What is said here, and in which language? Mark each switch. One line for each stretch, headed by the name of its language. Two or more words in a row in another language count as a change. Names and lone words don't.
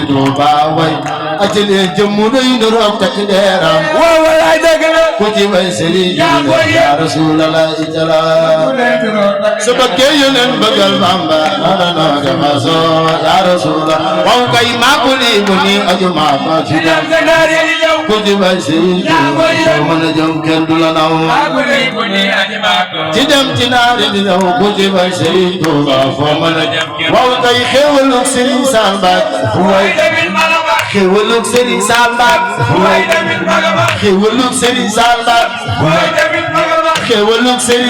Wolof: Tuuba way acele jëmmu doy ndoroog takk deeram waay dëgg la ku ci way Serigne
Arabic: يا رسول الله
Wolof: itala so bëggee Yonent bëggal Bamba ala no dama so
Arabic: يا رسول الله
Wolof: waw kay maakuli bu ni aju ma fa ci dem ku ci way Serigne so mën a jëm kenn du la naw ci dem ci naari di naw ku ci way Serigne Touba foo mën a jëm waw kay xéewalug Serigne Sall Mbacké way xéewalug Serigne Sall Mbacké xéewalug Serigne Sall Mbacké xéewalug Serigne